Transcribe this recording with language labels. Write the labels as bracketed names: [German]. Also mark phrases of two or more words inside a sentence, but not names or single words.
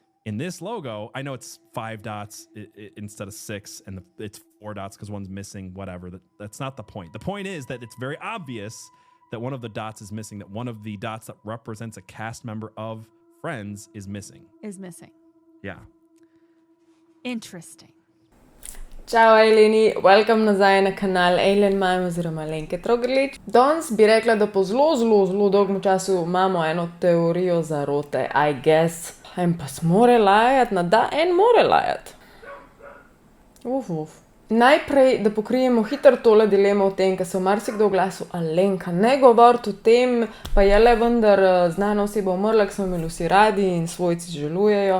[English] In this logo, I know it's 5 dots instead of 6, and it's 4 dots because one's missing, whatever. That's not the point. The point is that it's very obvious that one of the dots is missing, that one of the dots that represents a cast member of Friends is missing. Yeah. Interesting. [Slovenian] Čau, Ejleni, welcome nazaj na kanal Ejlen Mime oziroma Lenke Trogrlič. Danes bi rekla, da po zelo dolgem času imamo eno teorijo zarote, [English] I guess. [Slovenian] En pa smore lajati, en more lajati. Najprej, da pokrijemo hitro tole dilemo o tem, ker se v marsikdo oglasil, Alenka, ne govoriti o tem, pa je le vendar znana oseba umrla, ki smo imeli vsi radi in svojci žalujejo.